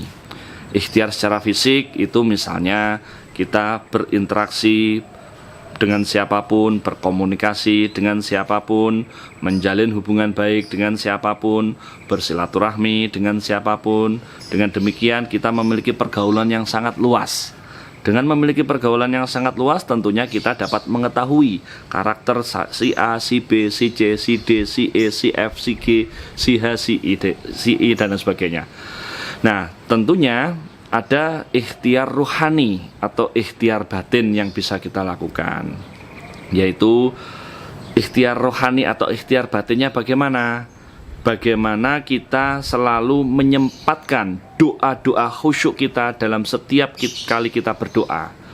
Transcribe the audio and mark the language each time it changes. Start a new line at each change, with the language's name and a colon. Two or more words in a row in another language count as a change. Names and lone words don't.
Indonesian: Ikhtiar secara fisik itu misalnya kita berinteraksi dengan siapapun, berkomunikasi dengan siapapun, menjalin hubungan baik dengan siapapun, bersilaturahmi dengan siapapun. Dengan demikian kita memiliki pergaulan yang sangat luas. Dengan memiliki pergaulan yang sangat luas, tentunya kita dapat mengetahui karakter si A, si B, si C, si D, si E, si F, si G, si H, si I, dan sebagainya. Nah, tentunya ada ikhtiar ruhani atau ikhtiar batin yang bisa kita lakukan, yaitu ikhtiar rohani atau ikhtiar batinnya bagaimana? Bagaimana kita selalu menyempatkan doa-doa khusyuk kita dalam setiap kali kita berdoa.